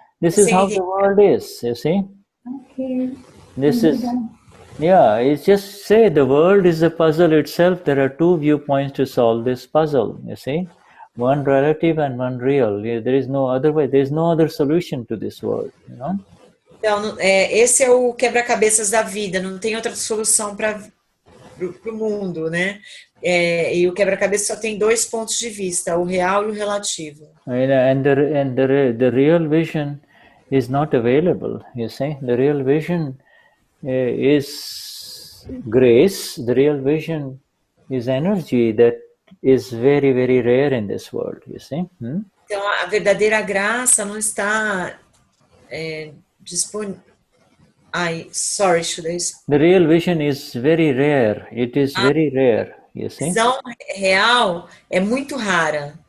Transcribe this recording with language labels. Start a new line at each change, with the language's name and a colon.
English: This is how the world is, you see? Okay. This is, yeah, it's just say the world is a puzzle itself. There are two viewpoints to solve this puzzle, you see? One relative and one real. There is no other way. There is no other solution to this world, you know?
Portuguese: Então, esse é o quebra-cabeças da vida, não tem outra solução para o mundo, né? E o quebra-cabeça só tem dois pontos de vista, o real e o relativo.
English: And the real vision is not available, you see? The real vision is grace. The real vision is energy that is very, very rare in this world, you see?
Portuguese: Então, a verdadeira graça não está disponível.
English: Sorry, should I... The real vision is very rare. It is very rare, you see?
Portuguese: A visão real é muito rara.